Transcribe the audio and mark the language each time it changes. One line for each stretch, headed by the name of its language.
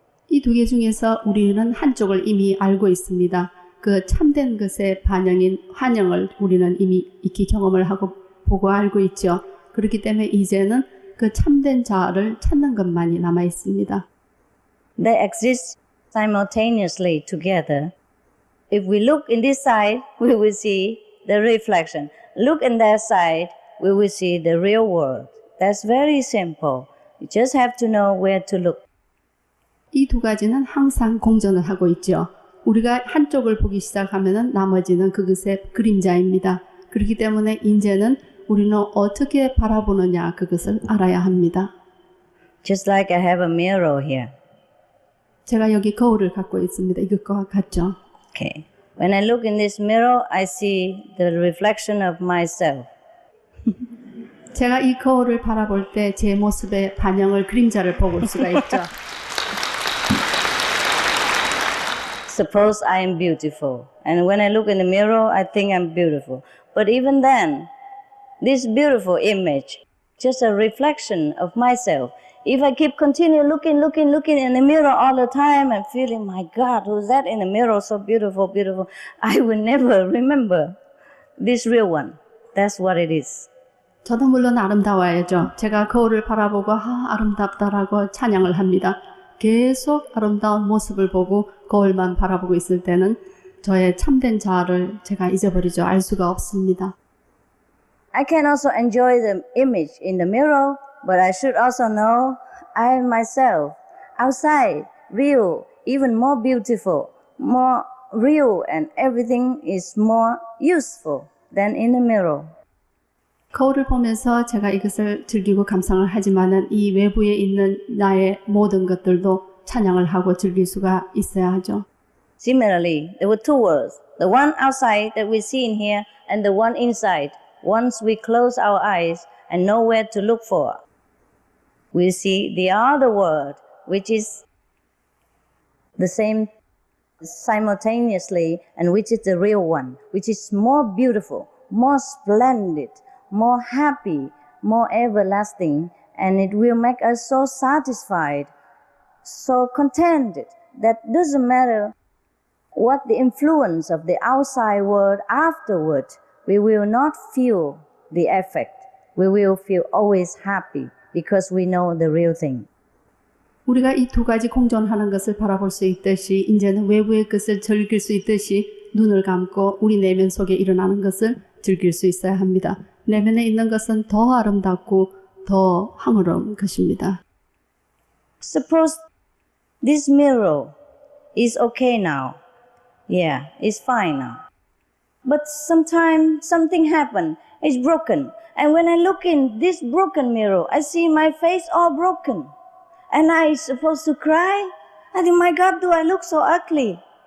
Korean: 이 두 개 중에서 우리는 한쪽을 이미 알고 있습니다. 그 참된 것의 반영인 환영을 우리는 이미 익히 경험을 하고 보고 알고 있죠. 그렇기 때문에 이제는 그 참된 자아를 찾는 것만이 남아 있습니다.
English: They exist simultaneously together. If we look in this side, we will see the reflection. Look in that side, we will see the real world. That's very simple. You just have to know where to look.
Korean: 이 두 가지는 항상 공존을 하고 있죠. 우리가 한쪽을 보기 시작하면 나머지는 그것의 그림자입니다. 그렇기 때문에 이제는 우리는 어떻게 바라보느냐 그것을 알아야 합니다.
English: Just like I have a mirror here.
Korean: 제가 여기 거울을 갖고 있습니다. 이것과 같죠.
English: Okay. When I look in this mirror, I see the reflection of myself.
Korean: 제가 이 거울을 바라볼 때 제 모습의 반영을 그림자를 보고 수가 있죠.
English: Suppose I am beautiful, and when I look in the mirror, I think I'm beautiful. But even then, this beautiful image, just a reflection of myself. If I keep continue looking in the mirror all the time and feeling, my God, who's that in the mirror, so beautiful, beautiful, I will never remember this real one. That's what it is.
Korean: 저도 물론 아름다워야죠. 제가 거울을 바라보고 아름답다라고 찬양을 합니다. 계속 아름다운 모습을 보고 거울만 바라보고 있을 때는 저의 참된 자아를 제가 잊어버리죠. 알 수가 없습니다.
English: I can also enjoy the image in the mirror, but I should also know I am myself, outside, real, even more beautiful, more real, and everything is more useful than in the mirror.
Korean: 거울을 보면서 제가 이것을 즐기고 감상을 하지만은 이 외부에 있는 나의 모든 것들도 찬양을 하고 즐길 수가 있어야 하죠.
English: Similarly, there were two worlds, the one outside that we see in here and the one inside. Once we close our eyes and know where to look for, we see the other world, which is the same simultaneously and which is the real one, which is more beautiful, more splendid, more happy, more everlasting, and it will make us so satisfied, so contented, that doesn't matter what the influence of the outside world afterward, we will not feel the effect. We will feel always happy because we know the real thing.
Korean: 우리가 이 두 가지 공존하는 것을 바라볼 수 있듯이 이제는 외부의 것을 즐길 수 있듯이 눈을 감고 우리 내면 속에 일어나는 것을 즐길 수 있어야 합니다. 내면에 있는 것은 더 아름답고 더 황홀한 것입니다.
English: Suppose this mirror is okay now. Yeah, it's fine now. But sometimes something happened. It's broken. And when I look in this broken mirror, I see my face all broken. And I supposed to cry? I think, my God, do I look so ugly?